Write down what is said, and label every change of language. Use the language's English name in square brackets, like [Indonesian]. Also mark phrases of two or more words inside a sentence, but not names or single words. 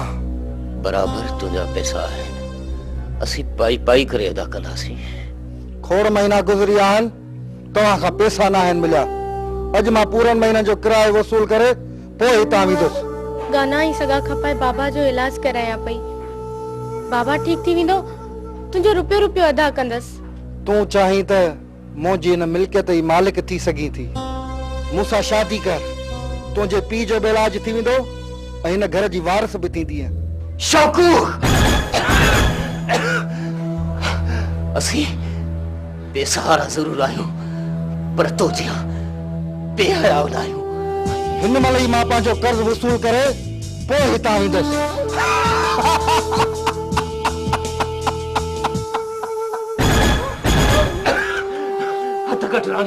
[Sindhi] बराबर तुंहिंजा पैसा आहिनि असीं पाई पाई करे अदा कंदासीं खोड़ महीना गुज़री विया आहिनि तव्हां खां पैसा न आहिनि मिलिया अॼु मां पूरनि महीननि जो किरायो वसूल करे पोइ हितां वेंदुसि गाना ई सॻा खपाए बाबा जो इलाज करायां पई बाबा ठीक थी वेंदो तुंहिंजो रुपियो रुपियो अदा कंदसि। तूं चाहीं त मुंहिंजी हिन मिल्कियत जी मालिक थी सघीं थी। मूंसां शादी कर, तुंहिंजे पीउ जो बि इलाज थी वेंदो ऐं हिन घर जी वारिस बि थींदी। शौकू असी बेसहारा जरूर आहियूं पर तो जिया बेहया न आहियूं। हिन महिल ई मां पंहिंजो कर्ज़ वसूल करे पोइ हितां ईंदुसि। हथ कट रानी